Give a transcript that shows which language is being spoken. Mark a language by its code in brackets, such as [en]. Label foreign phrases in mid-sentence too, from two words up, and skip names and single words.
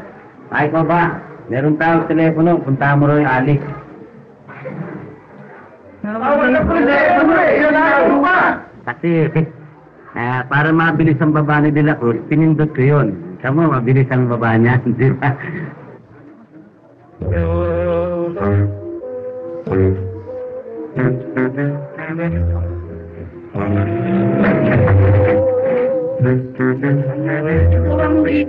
[tl] Ay ko ba? Meron tawag telepono, punta mo rin yung Alex. Wala po telepono eh! Kasi, para mabilis ang baba ni de la Cruz, pinindot ko yun. Tama, mabilis ang baba niya, di ba? Wala mo dito.